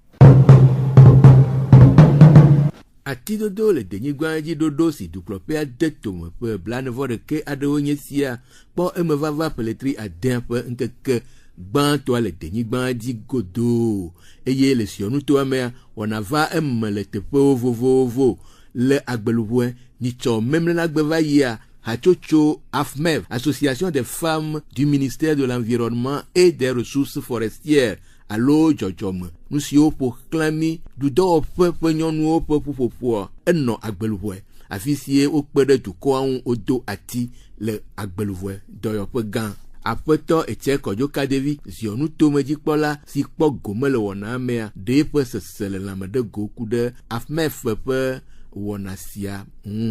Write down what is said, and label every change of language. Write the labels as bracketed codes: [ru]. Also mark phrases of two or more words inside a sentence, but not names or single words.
[ee] Atidodo le denyigba dzi ɖoɖo si dukplɔƒea de tome ƒe 41 aɖewo nye sia kpɔ eme vava ƒeletri 10 ƒe ŋkeke gbãtɔa le denyigba dzi godo eye le siɔnutoa mea wɔna va eme le teƒewo vovovo le agbeluƒe nyitsɔ memlena gbe va yia hatsotso AFMEV, [fr] Association des femmes du ministère de l'environnement et des ressources forestières [ee] alo dzɔdzɔme nu siwo ƒo xlã mi dudɔwɔƒe ƒe nyɔnuwo ƒe ƒuƒoƒoa enɔ agbeluƒe afi sie wokpe ɖe dukɔa ŋu wodo ati le agbeluƒe dɔyɔƒe gã. Aƒetɔ Etse Kɔdzo Kadevi ziɔnu tomedzikpɔla si kpɔ gome le wɔna mea ɖe eƒe sese le lãme ɖe go ku ɖe AFMEF ƒe wɔna sia ŋu.